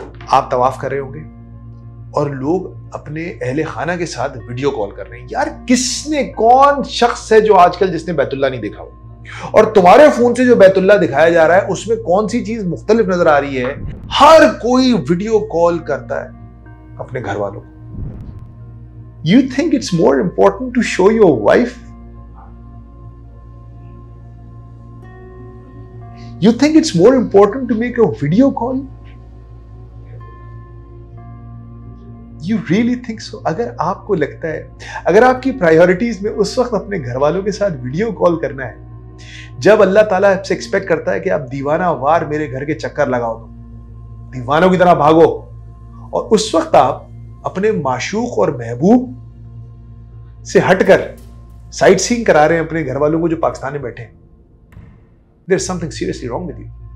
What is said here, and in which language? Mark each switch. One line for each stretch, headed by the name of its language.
Hindi: आप तवाफ कर रहे होंगे और लोग अपने अहले खाना के साथ वीडियो कॉल कर रहे हैं। यार किसने, कौन शख्स है जो आजकल जिसने बैतुल्लाह नहीं देखा हो, और तुम्हारे फोन से जो बैतुल्लाह दिखाया जा रहा है उसमें कौन सी चीज मुख्तलिफ नजर आ रही है? हर कोई वीडियो कॉल करता है अपने घर वालों को।
English: You think it's more important to show your wife? You think it's more important to make a video call? You really think so?
Hindi: अगर आपको लगता है, अगर आपकी प्रायोरिटीज में उस वक्त अपने घर वालों के साथ वीडियो कॉल करना है जब अल्लाह ताला आपसे एक्सपेक्ट करता है कि आप दीवाना वार मेरे घर के चक्कर लगाओ, तो दीवानों की तरह भागो, और उस वक्त आप अपने माशूक और महबूब से हटकर साइट सीइंग करा रहे हैं अपने घर वालों को जो पाकिस्तान में बैठे हैं,
English: There is something seriously wrong with you.